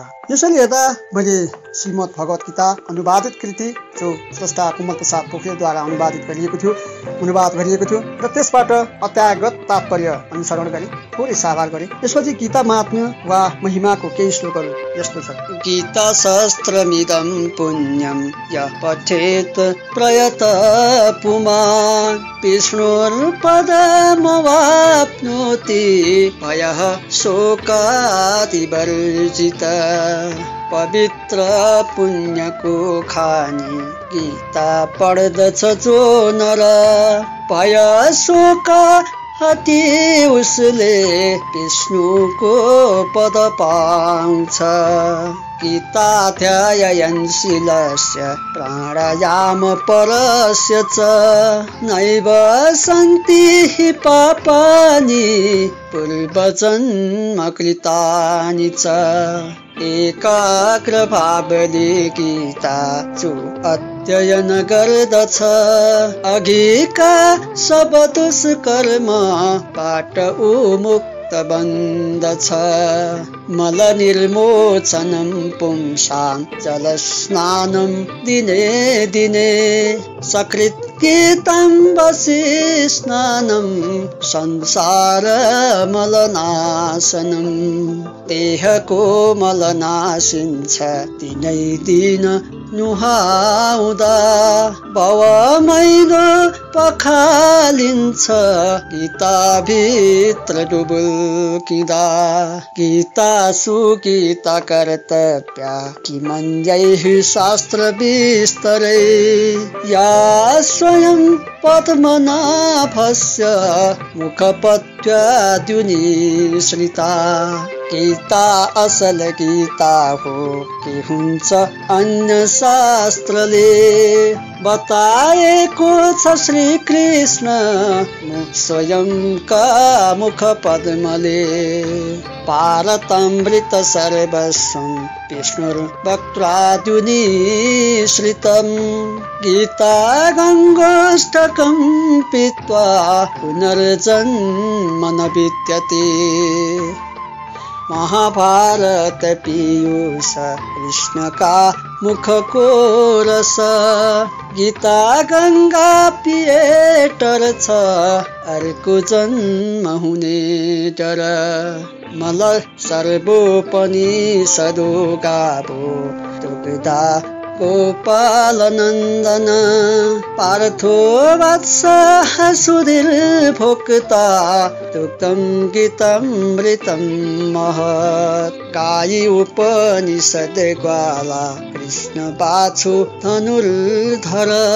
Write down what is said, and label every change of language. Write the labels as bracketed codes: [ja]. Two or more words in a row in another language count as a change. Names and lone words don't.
[ne] यसरी हेर्दा मैले श्रीमद् भगवत गीता अनुवादित कृति जो स्रष्टा कुमल प्रसाद पोखरेलद्वारा अनुवाद गरिएको थियो र त्यसबाट अध्यायगत तात्पर्य अनुसरण गरेँ, थोरै साभार गरेँ। त्यसपछि गीता महात्म्य वा महिमाको केही श्लोकहरू यस्तो छ। [sa] गीता शास्त्रमिदं पुण्यं यः पठेत प्रयत पुमान् विष्णुर्पदमवाप्नोति भयः शोकादिवर्जिता। [ne] पवित्र पुण्यको खानी गीता पढ्दछ जो नर भय शोक हति उसले विष्णुको पद पाउँछ। [sa] गीताध्यायनशीलस्य प्राणायाम परस्य च नैव सन्ति हि पापानि पूर्वजन्म कृतानि च। [ne] एकाग्र भावले गीता जो अध्ययन गर्दछ अघिका सब दुष्कर्मबाट उमुक्त [sa] बन्दछ मल निर्मोचनं पुंसां जलस्नानं दिने दिने सकृत्कितं वसि स्नानं संसार मलनाशनं देहको [ne] मल नाशिन्छ दिनै दिन नुहाउँदा भवमैलो पखालिन्छ गीताभित्र डुबुल्किँदा [sa] गीता सुगीता कर्तव्या किमन्यैः शास्त्र विस्तरै या स्वयं पद्मनाभस्य [ne] मुखपत्याद्युनिश्रिता गीता असल गीता हो के हुन्छ अन्य शास्त्रले बताएको छ श्री कृष्ण स्वयंका मुख पद्मले [sa] पारतमृत सर्वस्वं विष्णुर्वक्त्राद्युनिश्रितं गीता गङ्गोष्ठकं पीत्वा पुनर्जन्म न विद्यते [ne] महाभारत पीयूष कृष्ण का मुख को रस गीता गंगा पिए टर छ अर्को जन्म हुने डर मल [sa] सर्वोपनिषदो गावो दुग्धा गोपाल नन्दन पार्थो वत्स सुधीर भोक्ता दुग्धं गीतमृतं महत् [ne] गाई उपनिषद ग्वाला कृष्ण बाछु धनुर्धर